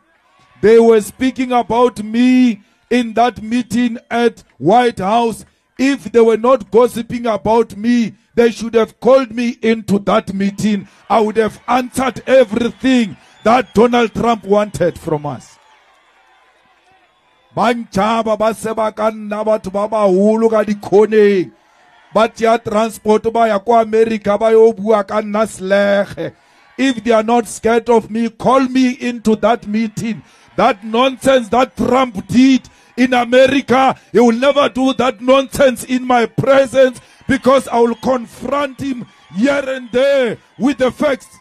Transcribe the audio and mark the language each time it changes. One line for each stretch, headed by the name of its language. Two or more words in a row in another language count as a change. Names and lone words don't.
English: They were speaking about me in that meeting at White House. If they were not gossiping about me, they should have called me into that meeting. I would have answered everything that Donald Trump wanted from us.
Tswana: Banchaba ba seba ka nna batho ba baholo ka dikhoneng ba tya transport ba ya kwa America ba yo bua ka nna slege.
English: If they are not scared of me, call me into that meeting. That nonsense that Trump did in America, he will never do that nonsense in my presence, because I will confront him here and there with the facts.